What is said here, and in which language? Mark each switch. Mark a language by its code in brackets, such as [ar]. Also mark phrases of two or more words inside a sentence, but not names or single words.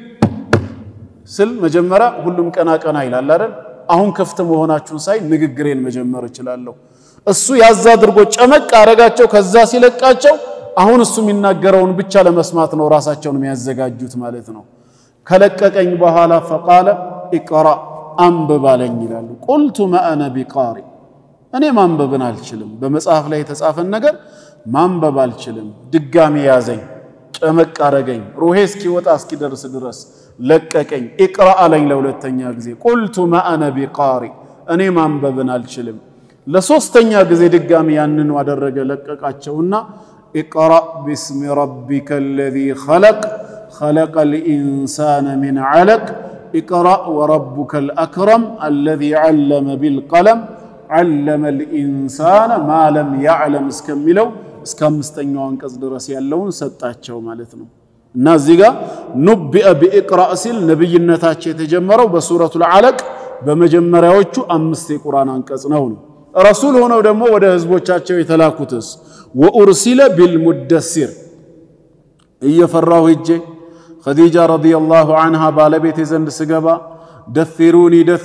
[am] ስል መጀመሪያ ሁሉም ቀና ይላል አይደል አሁን ከፍተ መሆናችሁን ሳይ ንግግሬን መጀመር እችላለሁ እሱ ያዛ አድርጎ ጨመቅ አረጋቸው ከዛ ሲለቃቸው አሁን እሱ የሚናገረውን ብቻ ለመስማት ነው ራሳቸውን የሚያዘጋጁት ማለት ነው ከለቀቀኝ በኋላ [ar] فقال اقرا [am] አንብብ አለኝ ይላሉ [ar] قلت ما انا بقارئ [am] እኔ ማንበብን አልችልም በመጽሐፍ ላይ የተጻፈን ነገር ማንበብ አልችልም ድጋሚ ያዘኝ ጨመቅ አረገኝ ሩሄ እስኪወጣ እስኪደርስ ድረስ ለቀቀኝ اقرا አለኝ ለሁለተኛ ጊዜ [ar] قلت ما انا بقارئ [am] እኔ ማንበብን አልችልም ለሶስተኛ ጊዜ ድጋሚ ያንኑ አደረገ ለቀቃቸውና [ar] اقرا باسم ربك الذي خلق الانسان من علق اقرا وربك الاكرم الذي علم بالقلم علم الانسان ما لم يعلم [am] እስከሚለው እስከ አምስተኛው አንቀጽ ድረስ ያለውን ሰጣቸው ማለት ነው እና እዚህ ጋር [ar] نبئ بإقرأ [am] ሲል ነብይነታቸው የተጀመረው በሱረቱል አለቅ በመጀመሪያዎቹ 5 የቁርአን አንቀጽ ነው። ረሱል ሆነው ደግሞ ወደ ህዝቦቻቸው የተላኩትስ [ar] وأرسل بالمدثر [am] እየፈራው ሂጄ ኸዲጃ [ar] رضي الله عنها [am] ባለቤቴ ዘንድ ስገባ ደፊሩኒ